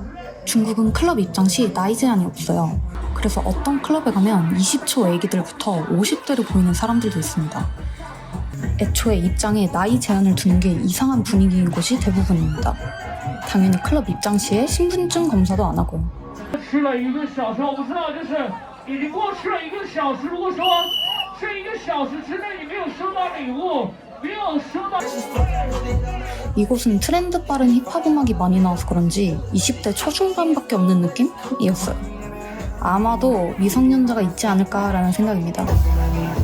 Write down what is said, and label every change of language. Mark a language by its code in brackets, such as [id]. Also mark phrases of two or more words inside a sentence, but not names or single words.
[ko] 중국은 클럽 입장 시 나이 제한이 없어요. 그래서 어떤 클럽에 가면 20초 애기들부터 50대로 보이는 사람들도 있습니다. 애초에 입장에 나이 제한을 두는 게 이상한 분위기인 곳이 대부분입니다. 당연히 클럽 입장 시에 신분증 검사도 안 하고요. [zh] 吃了1个小时，我不知道，就是已经过去了1个小时。如果说这1个小时之内你没有收到礼物，没有收到。 [ko] 이곳은 트렌드 빠른 힙합 음악이 많이 나와서 그런지 20대 초중반밖에 없는 느낌이었어요. 아마도 미성년자가 있지 않을까라는 생각입니다.